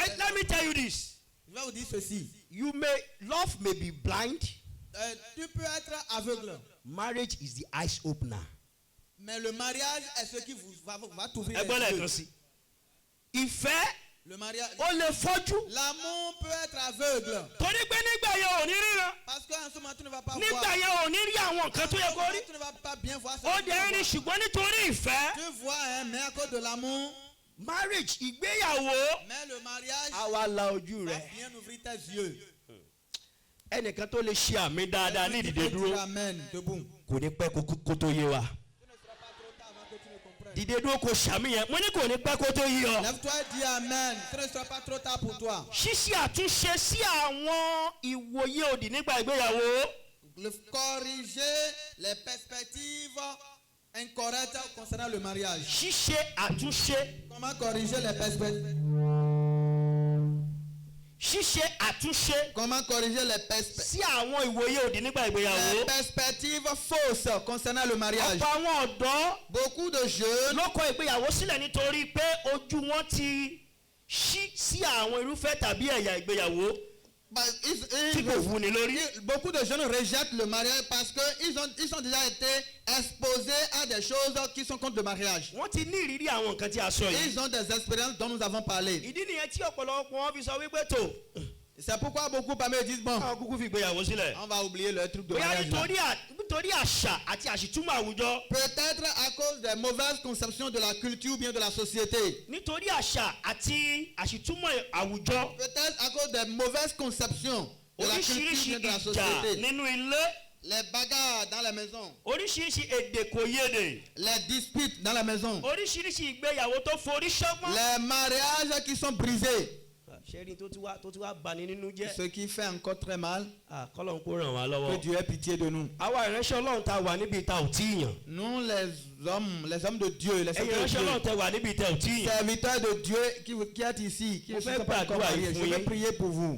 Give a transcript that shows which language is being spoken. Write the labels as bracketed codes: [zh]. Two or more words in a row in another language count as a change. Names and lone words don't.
[fr] ça. [en] Let me tell you this. [fr] Je vais vous dire ceci. [en] Love may be blind. [fr] Tu peux être aveugle. [en] Marriage is the eyes opener. [fr] Mais le mariage est ce qui va t'ouvrir les yeux. [yo] Ìfẹ́. [fr] Le mariage. [yo] Ó lè fọ́jú. [fr] L'amour peut être aveugle. [yo] Torí pé nígbà yẹn ò ní ríran. [fr] Parce qu'en ce moment tu ne vas pas voir. [yo] Nígbà yẹn ò ní rí àwọn nǹkan tó yẹ kó rí. [fr] Tu ne vas pas bien voir ça. [yo] Ó dẹ̀ rí ṣùgbọ́n nítorí ìfẹ́. [fr] Tu vois mais à cause de l'amour. [yo] Marriage ìgbéyàwó. [fr] Mais le mariage. [yo] Àwa la ojú rẹ. [fr] Va bien ouvrir tes yeux. [yo] Ẹnìkan tó lè ṣe àmì dáadáa ní ìdìde dúró. Kò ní pẹ́ kó tó yé wa. Dìde dúró kò ṣàmì yẹn mo ní kò ní pẹ́ kó tó yé ọ. [fr] Lève-toi et dis amen. Ce ne sera pas trop tard pour toi. [yo] Ṣíṣe àtúnṣe sí àwọn ìwòye òdì nígbà ìgbéyàwó. [fr] Corriger les perspectives incorrectes concernant le mariage. [yo] Ṣíṣe àtúnṣe. [fr] Comment corriger les perspectives? [yo] Ṣíṣe àtúnṣe. [fr] Comment corriger les perspectives? [yo] Sí àwọn ìwòye òdì nígbà ìgbéyàwó. [fr] Les perspectives fausses concernant le mariage. [yo] Ọ̀pọ̀ àwọn ọ̀dọ́. [fr] Beaucoup de jeunes. [yo] Ló kọ ìgbéyàwó sílẹ̀ nítorí pé ojú wọn ti ṣí sí àwọn irúfẹ́ tàbí ẹ̀yà ìgbéyàwó. Tí kò wúni lórí. [fr] Beaucoup de jeunes rejettent le mariage parce que ils ont déjà été exposés à des choses qui sont contre le mariage. [yo] Wọ́n ti ní ìrírí àwọn nǹkan tí a sọ yìí. [fr] Ils ont des expériences dont nous avons parlé. [yo] Ìdí nìyẹn tí ọ̀pọ̀lọpọ̀ wọn fi sọ wípé tó. [fr] C'est pourquoi beaucoup parmi eux disent bon. [yo] Kúkú fi ìgbéyàwó sílẹ̀. [fr] On va oublier le truc de mariage. [yo] Nítorí àṣà àti àṣìtúmọ̀ àwùjọ. [fr] Peut-être à cause des mauvaises conceptions de la culture ou bien de la société. [yo] Nítorí àṣà àti àṣìtúmọ̀ àwùjọ. [fr] Peut-être à cause des mauvaises conceptions de la culture ou de la société. [yo] Oríṣiríṣi ìjà nínú ilé. [fr] Les bagarres dans la maison. [yo] Oríṣiríṣi èdèkòyédè. [fr] Les disputes dans la maison. [yo] Oríṣiríṣi ìgbéyàwó tó forí ṣọgbọ́n. [fr] Les mariages qui sont brisés. Ce qui fait encore très mal. Que Dieu ait pitié de nous. Nous les hommes de Dieu, les serviteurs de Dieu qui êtes ici, qui ne sont pas encore mariés, je vais prier pour vous.